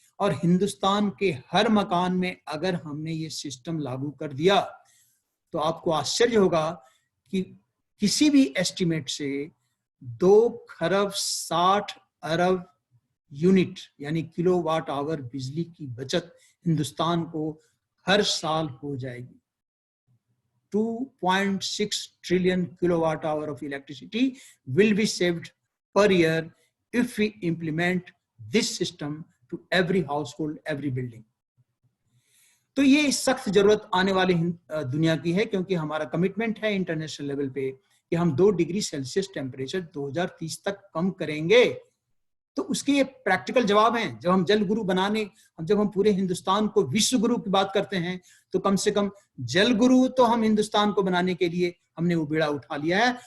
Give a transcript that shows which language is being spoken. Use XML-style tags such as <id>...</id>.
<hi>और हिंदुस्तान के हर मकान में अगर हमने ये सिस्टम लागू कर दिया तो आपको आश्चर्य होगा कि किसी भी एस्टिमेट से 2 खरब 60 अरब यूनिट यानी किलोवाट आवर बिजली की बचत हिंदुस्तान को हर साल हो जाएगी।</hi> <en>2.6 trillion kilowatt hour of electricity will be saved per year if we implement this system to every household, every building.</en> <hi>तो ये सख्त जरूरत आने वाली दुनिया की है, क्योंकि हमारा कमिटमेंट है इंटरनेशनल लेवल पे कि हम 2 डिग्री सेल्सियस टेम्परेचर 2030 तक कम करेंगे। तो उसके ये प्रैक्टिकल जवाब हैं। जब हम जल गुरु जब हम पूरे हिंदुस्तान को विश्व गुरु की बात करते हैं, तो कम से कम जल गुरु तो हम हिंदुस्तान को बनाने के लिए हमने वो बेड़ा उठा लिया है।</hi>